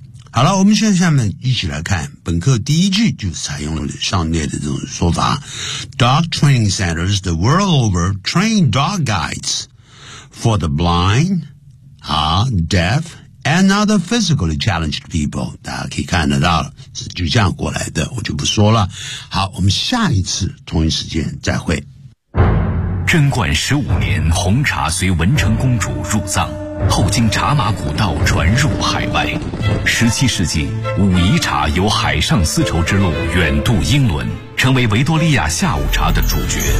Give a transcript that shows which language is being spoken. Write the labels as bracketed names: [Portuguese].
[Chinese] 好了，我们现在下面一起来看本课第一句，就采用了上列的这种说法。 [English] Dog training centers the world over train dog guides for the blind, deaf, and other physically challenged people. [Chinese] 大家可以看得到了，是就这样过来的，我就不说了。好，我们下一次同一时间再会。贞观十五年，红茶随文成公主入葬。后经茶马古道传入海外，十七世纪武夷茶由海上丝绸之路远渡英伦，成为维多利亚下午茶的主角。